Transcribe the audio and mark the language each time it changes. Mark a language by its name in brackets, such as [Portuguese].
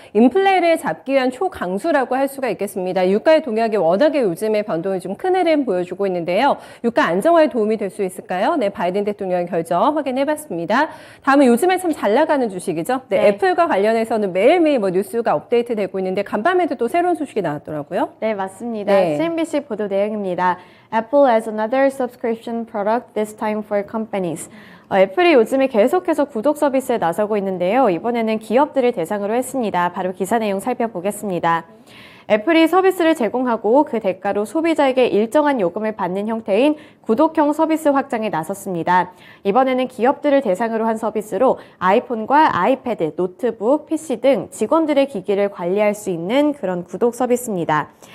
[Korean] 인플레를 잡기 위한 초강수라고 할 수가 있겠습니다. 유가의 동향이 워낙에 요즘에 변동이 좀 큰 흐름 보여주고 있는데요. 유가 안정화에 도움이 될 수 있을까요? 네, 바이든 대통령의 결정 확인해봤습니다. 다음은 요즘에 참 잘 나가는 주식이죠. 네, 애플과 관련해서는 매일매일 뉴스가 업데이트되고 있는데 간밤에도 또 새로운 소식이 나왔더라고요. 네, 맞습니다. 네. CNBC 보도 내용입니다. [English] Apple as another subscription product, this time for companies. [Korean] 애플이 요즘에 계속해서 구독 서비스에 나서고 있는데요. 이번에는 기업들을 대상으로 했습니다. 바로 기사 내용 살펴보겠습니다. 애플이 서비스를 제공하고 그 대가로 소비자에게 일정한 요금을 받는 형태인 구독형 서비스 확장에 나섰습니다. 이번에는 기업들을 대상으로 한 서비스로 아이폰과 아이패드, 노트북, PC 등 직원들의 기기를 관리할 수 있는 그런 구독 서비스입니다.